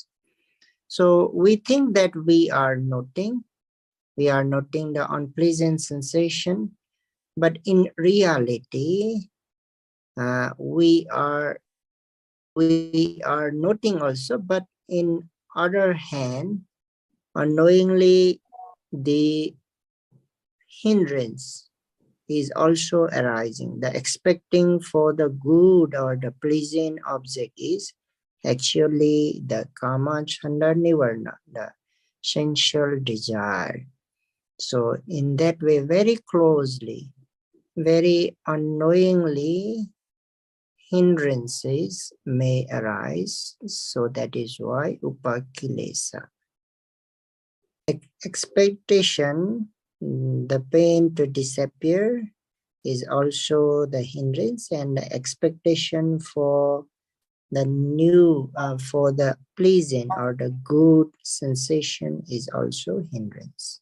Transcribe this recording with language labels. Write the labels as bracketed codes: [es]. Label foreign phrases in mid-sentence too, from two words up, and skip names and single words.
[en] So we think that we are noting the unpleasant sensation, but in reality, we are noting also, but in other hand, unknowingly, the hindrance is also arising. The expecting for the good or the pleasing object is actually the [pi] kama, chanda, nivarna, [en] the sensual desire. So in that way, very closely, very unknowingly, hindrances may arise. So that is why upakilesa. Expectation, the pain to disappear, is also the hindrance, and the expectation for the new, for the pleasing or the good sensation is also hindrance.